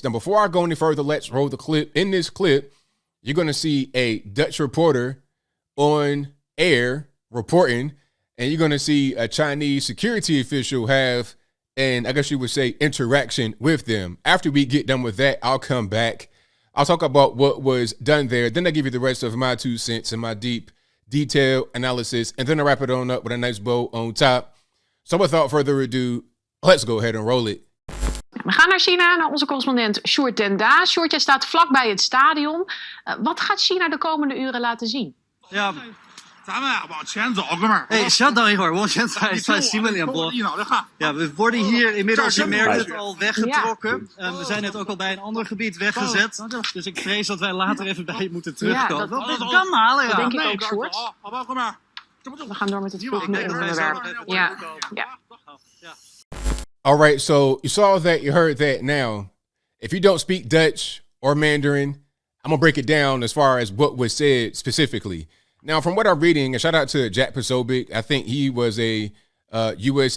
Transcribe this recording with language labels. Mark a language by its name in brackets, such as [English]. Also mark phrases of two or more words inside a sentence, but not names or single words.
[English] Now, before I go any further, let's roll the clip. In this clip, you're going to see a Dutch reporter on air reporting, and you're going to see a Chinese security official have, and I guess you would say, interaction with them. After we get done with that, I'll come back. I'll talk about what was done there. Then I'll give you the rest of my 2 cents and my deep, detailed analysis. And then I'll wrap it on up with a nice bow on top. So without further ado, let's go ahead and roll it. [Dutch] We gaan naar China, naar onze correspondent Sjoerd den Daas. Sjoerd, jij staat vlakbij het stadion. Wat gaat China de komende uren laten zien? Ja. [Chinese] 稍等一会儿，我现在在新闻联播。 [Dutch] Ja, we worden hier inmiddels, je merkt het, al weggetrokken. We zijn net ook al bij een ander gebied weggezet. Dus ik vrees dat wij later even bij je moeten terugkomen. Dat kan halen, ja. Dat denk ik ook, Sjoerd. We gaan door met het volgende onderwerp. Ja. [English] All right, so you saw that, you heard that. Now, if you don't speak Dutch or Mandarin, I'm going to break it down as far as what was said specifically. Now, from what I'm reading, and shout out to Jack Posobiec, I think he was a U.S.